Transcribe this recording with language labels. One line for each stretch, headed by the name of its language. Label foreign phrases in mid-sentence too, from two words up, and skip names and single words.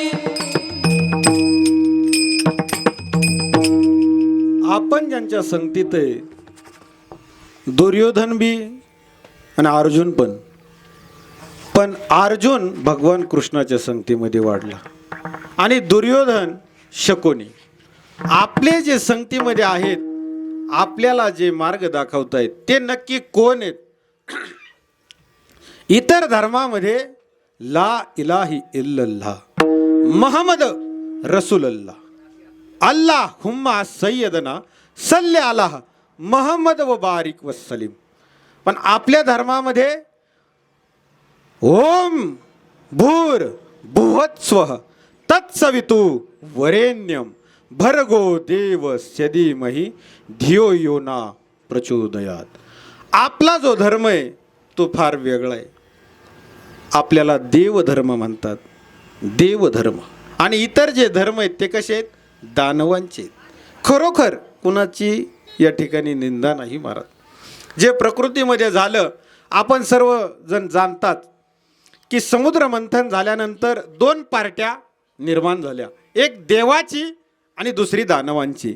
Marathi: आपण ज्यांच्या संगतीत आहे दुर्योधन बी आणि अर्जुन पण अर्जुन भगवान कृष्णाच्या संगतीमध्ये वाढला आणि दुर्योधन शकुनी. आपले जे संगतीमध्ये आहेत आपल्याला जे मार्ग दाखवतायत ते नक्की कोण आहेत? इतर धर्मामध्ये
Arabic: لا إله إلا الله محمد رسول الله اللهم سيدنا صل على محمد وبارك وسلم.
Marathi: पण आपल्या धर्मामध्ये
Sanskrit: ओम भूर भुवत्स्वः तत्सवितु वरेण्यम भर्गो देवस्य धीमहि धियो यो न प्रचोदयात.
Marathi: आपला जो धर्म आहे तो फार वेगळा आहे. आपल्याला देवधर्म म्हणतात, देवधर्म. आणि इतर जे धर्म आहेत ते कसे आहेत? दानवांचे. खरोखर कुणाची या ठिकाणी निंदा नाही मारत. जे प्रकृतीमध्ये झालं आपण सर्वजण जाणतात की समुद्र मंथन झाल्यानंतर दोन पार्ट्या निर्माण झाल्या, एक देवाची आणि दुसरी दानवांची.